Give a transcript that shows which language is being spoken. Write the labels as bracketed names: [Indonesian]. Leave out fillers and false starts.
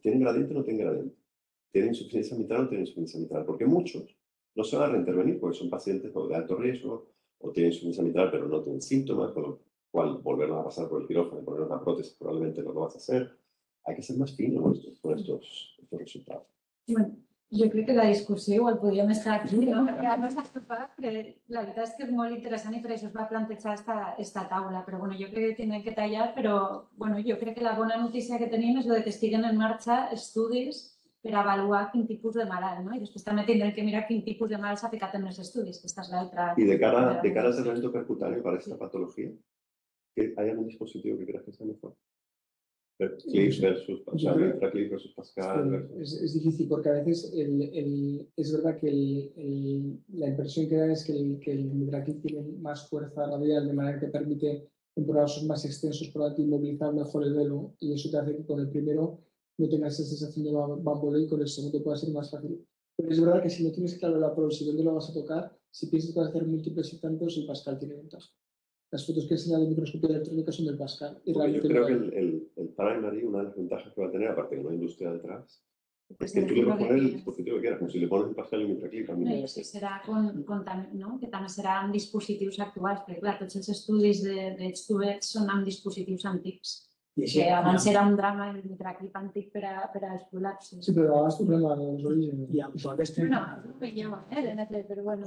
[Spanish] ¿Tienen gradiente o no tienen gradiente? ¿Tienen insuficiencia mitral o no tienen insuficiencia mitral? Porque muchos no se van a reintervenir porque son pacientes de alto riesgo o tienen insuficiencia mitral pero no tienen síntomas, con lo cual volverlos a pasar por el quirófano y poner una prótesis probablemente no lo vas a hacer. Hay que ser más fino con estos resultados. [Catalan] Bueno, jo crec que la discussió igual podríem estar aquí, no? Perquè no s'ha topat, però la veritat és que és molt interessant i per això es va plantejar esta taula. Però bueno, jo crec que tenen que tallar, però bueno, jo crec que la bona notícia que tenim és que estiguen en marxa estudis per avaluar quin tipus de malalt, no? I després també tindrem que mirar quin tipus de malalt s'ha aplicat en els estudis, que esta és l'altra... [Spanish] Y de cara al tratamiento percutáneo para esta patología, ¿hay algún dispositivo que creas que sea mejor? Clip versus Pascal, Clip versus Pascal. Es difícil porque a veces es verdad que la impresión que da es que el Mitraclip tiene más fuerza radial, de manera que permite en prolapsos más extensos, probablemente inmovilizar mejor el velo, y eso te hace que con el primero no tengas esa sensación de bamboleo y con el segundo pueda ser más fácil. Pero es verdad que si no tienes claro la prole, si dónde lo vas a tocar, si piensas que vas a hacer múltiples y tantos, el Pascal tiene ventaja. Las fotos que he enseñado en microscopía electrónica son del Pascal. Y yo creo que el primary, una de las ventajas que va a tener, aparte de que no hay industria detrás, es que tú le puedes poner el dispositivo que quieras, como si le pones el Pascal y el Mitraclip también. [Catalan] No, i si serà no? Que també serà amb dispositius actuals, perquè clar, tots els estudis d'Edge2Edge són amb dispositius antics. Que abans era un drama el Mitraclip antic per als prolapsos. Sí, però abans tu problema [Spanish] de los orígenes. [Catalan] I amb tot este... No, ho veiem, però bueno.